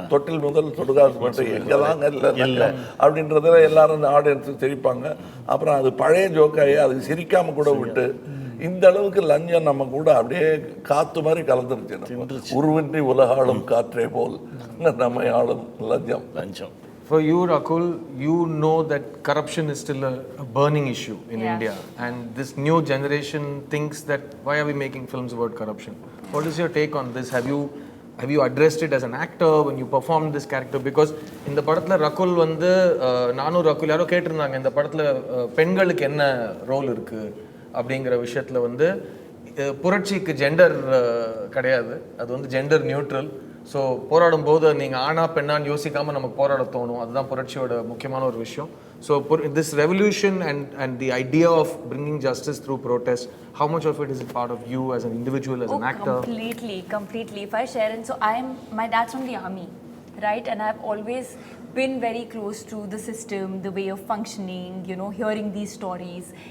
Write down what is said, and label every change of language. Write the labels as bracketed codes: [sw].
[ta] தொட்டில் முதல் சுடுகாசு மட்டும் எங்கெல்லாம் இல்லை அப்படின்றதுல எல்லாரும் இந்த ஆடியன்ஸு சிரிப்பாங்க. அப்புறம் அது பழைய ஜோக்காகி அது சிரிக்காம கூட விட்டு இந்த அளவுக்கு லஞ்சம் நம்ம கூட அப்படியே காற்று மாதிரி கலந்துருச்சு. உருவின்றி உலகாளும் காற்றே போல் நம்ம ஆளும் லஞ்சம். [en] For you, Rahul, you know that corruption is still a burning issue in India, and this new generation thinks that why are we making films about corruption? What is your take on this? Have you addressed it as an actor when you performed this character? Because in the [ta] படத்துல Rahul வந்து நானும் Rahul யாரோ கேட்டிருந்தாங்க, இந்த படத்துல பெண்களுக்கு என்ன role இருக்கு அப்படிங்கிற விஷயத்துல வந்து புரட்சிக்கு ஜெண்டர் கிடையாது, அது வந்து ஜெண்டர் நியூட்ரல். ஸோ போராடும் போது நீங்கள் ஆனா பெண்ணான்னு யோசிக்காமல் நமக்கு போராட தோணும், அதுதான் புரட்சியோட முக்கியமான ஒரு விஷயம். [en] So this revolution and the idea of bringing justice through protest, how much of it is a part of you as an individual, as an actor? Completely. If I share, and so my dad's from the army, right? And I've always been very close to the system, the way of functioning, hearing these stories.